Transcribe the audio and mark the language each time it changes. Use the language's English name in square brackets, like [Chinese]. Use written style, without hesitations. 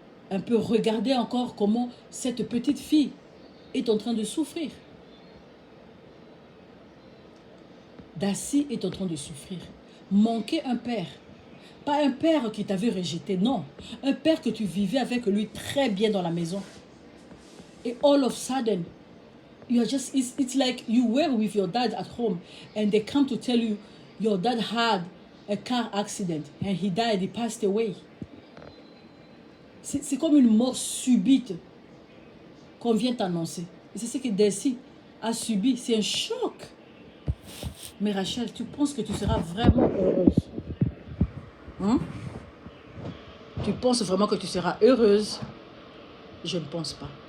[French] Un peu regarder encore comment cette petite fille est en train de souffrir. Daci est en train de souffrir. Manquer un père. Pas un père qui t'avait rejeté, non. Un père que tu vivais avec lui très bien dans la maison. [English] Et all of a sudden, you are just, it's like you were with your dad at home and they come to tell you your dad had a car accident and he died, he passed away. [French] C'est comme une mort subite qu'on vient t'annoncer. Et c'est ce que Daci a subi. C'est un choc. Mais Rachel, tu penses que tu seras vraiment heureuse? Hein? Tu penses vraiment que tu seras heureuse? Je ne pense pas.